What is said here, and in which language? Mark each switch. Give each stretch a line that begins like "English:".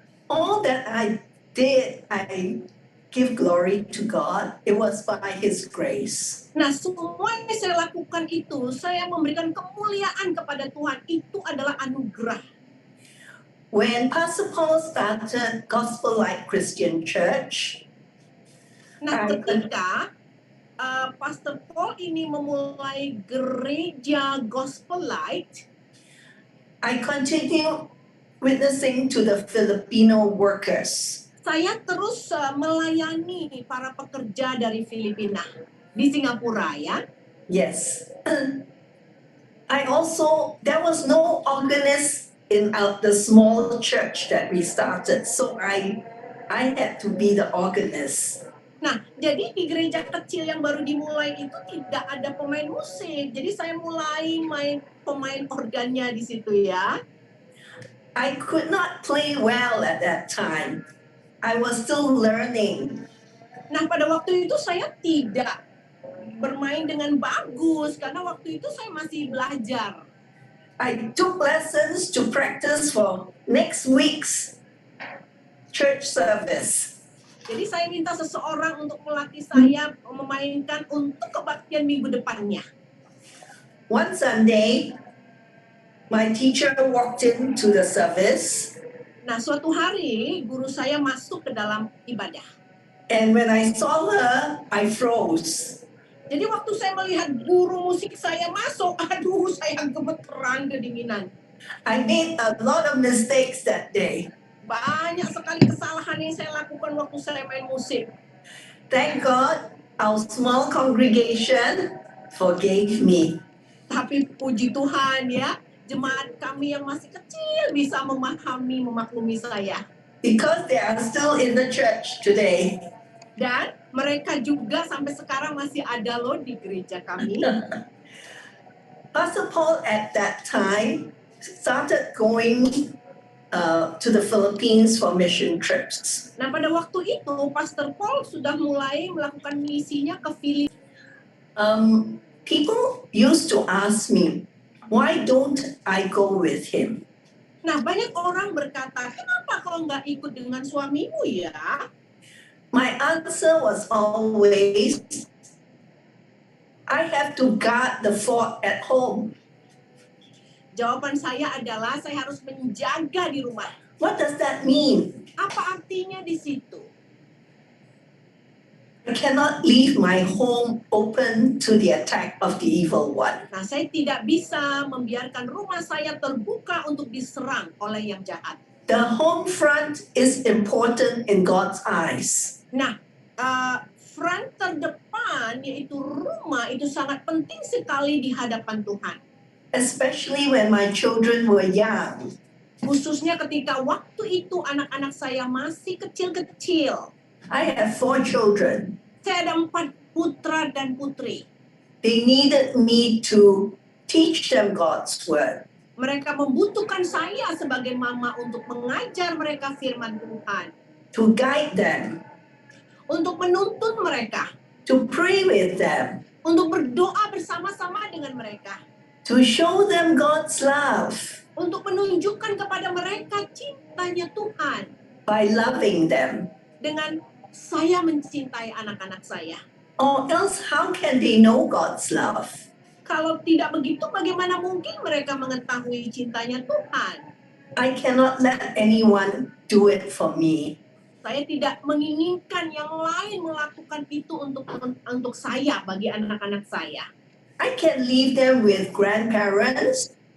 English: All that I did, I give glory to God. It was by His grace.
Indonesian: Nah, semua yang saya lakukan itu, saya memberikan kemuliaan kepada Tuhan. Itu adalah anugerah.
English: When Pastor Paul started Gospel Light Christian Church,
Indonesian: Nah, ketika Pastor Paul ini memulai gereja Gospel Light,
English: I continue witnessing to the Filipino workers.
Indonesian: Saya terus melayani para pekerja dari Filipina di Singapura ya.
English: Yes. There was no organist in the small church that we started, so I had to be the organist.
Indonesian: Nah, jadi di gereja kecil yang baru dimulai itu tidak ada pemain musik. Jadi saya mulai main pemain organnya di situ ya.
English: I could not play well at that time. I was still learning.
Indonesian: Nah, pada waktu itu saya tidak bermain dengan bagus karena waktu itu saya masih belajar.
English: I took lessons to practice for next week's church service.
Indonesian: Jadi saya minta seseorang untuk melatih saya memainkan untuk kebaktian minggu depannya.
English: One Sunday, my teacher walked into the service.
Indonesian: Nah, suatu hari guru saya masuk ke dalam ibadah.
English: And when I saw her, I froze.
Indonesian: Jadi waktu saya melihat guru musik saya masuk, aduh saya gemeteran kedinginan.
English: I made a lot of mistakes that day.
Indonesian: Banyak sekali kesalahan yang saya lakukan waktu saya main musik.
English: Thank God, our small congregation forgave me.
Indonesian: Tapi puji Tuhan ya, jemaat kami yang masih kecil bisa memaklumi saya.
English: Because they are still in the church today.
Indonesian: Dan mereka juga sampai sekarang masih ada loh di gereja kami.
English: Pastor Paul at that time started going to the Philippines for mission trips.
Indonesian: Nah, pada waktu itu Pastor Paul sudah mulai melakukan misinya ke Filipina.
English: People used to ask me, why don't I go with him?
Indonesian: Nah, banyak orang berkata, kenapa kau nggak ikut dengan suamimu ya?
English: My answer was always, I have to guard the fort at home.
Indonesian: Jawaban saya adalah saya harus menjaga di rumah.
English: What does that mean?
Indonesian: Apa artinya di situ?
English: I cannot leave my home open to the attack of the evil one.
Indonesian: Nah, saya tidak bisa membiarkan rumah saya terbuka untuk diserang oleh yang jahat.
English: The home front is important in God's eyes.
Indonesian: Nah, front terdepan yaitu rumah itu sangat penting sekali di hadapan Tuhan.
English: Especially when my children were young.
Indonesian: Khususnya ketika waktu itu anak-anak saya masih kecil-kecil.
English: I have 4 children.
Indonesian: Saya ada 4 putra dan putri.
English: They needed me to teach them God's word.
Indonesian: Mereka membutuhkan saya sebagai mama untuk mengajar mereka firman Tuhan.
English: To guide them.
Indonesian: Untuk menuntun mereka.
English: To pray with them.
Indonesian: Untuk berdoa bersama-sama dengan mereka.
English: To show them God's love.
Indonesian: Untuk menunjukkan kepada mereka cintanya Tuhan.
English: By loving them.
Indonesian: Dengan saya mencintai anak-anak saya.
English: Or else how can they know God's love?
Indonesian: Kalau tidak begitu, bagaimana mungkin mereka mengetahui cintanya Tuhan?
English: I cannot let anyone do it for me.
Indonesian: Saya tidak menginginkan yang lain melakukan itu untuk saya, bagi anak-anak saya.
English: I can leave them with grandparents.